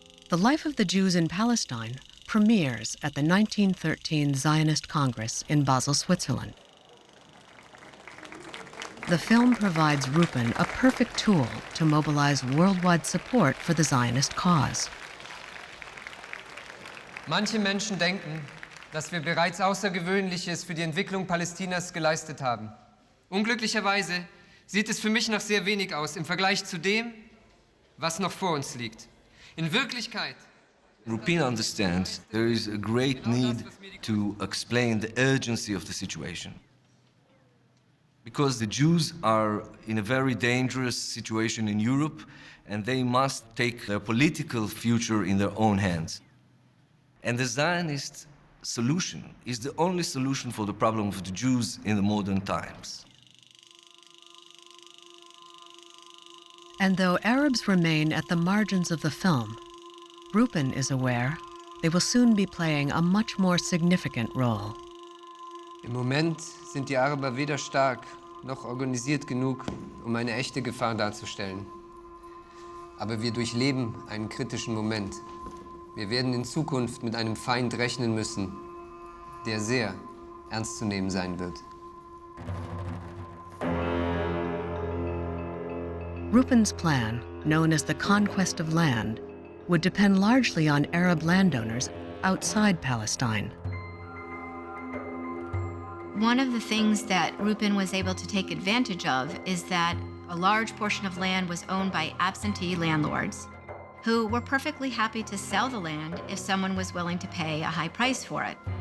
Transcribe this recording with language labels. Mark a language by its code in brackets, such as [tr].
[en] The life of the Jews in Palestine premieres at the 1913 Zionist Congress in Basel, Switzerland. The film provides Rupin a perfect tool to mobilize worldwide support for the Zionist cause. [de] Manche Menschen denken, dass wir bereits Außergewöhnliches für die Entwicklung Palästinas geleistet haben. Unglücklicherweise sieht es für mich noch sehr wenig aus im Vergleich zu dem, was noch vor uns liegt. In Wirklichkeit [en] Rupin understands there is a great need to explain the urgency of the situation. Because the Jews are in a very dangerous situation in Europe, and they must take their political future in their own hands. And the Zionist solution is the only solution for the problem of the Jews in the modern times. And though Arabs remain at the margins of the film, Rupin is aware they will soon be playing a much more significant role. [de] Im Moment sind die Araber weder stark noch organisiert genug, um eine echte Gefahr darzustellen. Aber wir durchleben einen kritischen Moment. Wir werden in Zukunft mit einem Feind rechnen müssen, der sehr ernst zu nehmen sein wird. [en] Rupen's plan, known as the conquest of land, would depend largely on Arab landowners outside Palestine. One of the things that Rupen was able to take advantage of is that a large portion of land was owned by absentee landlords who were perfectly happy to sell the land if someone was willing to pay a high price for it.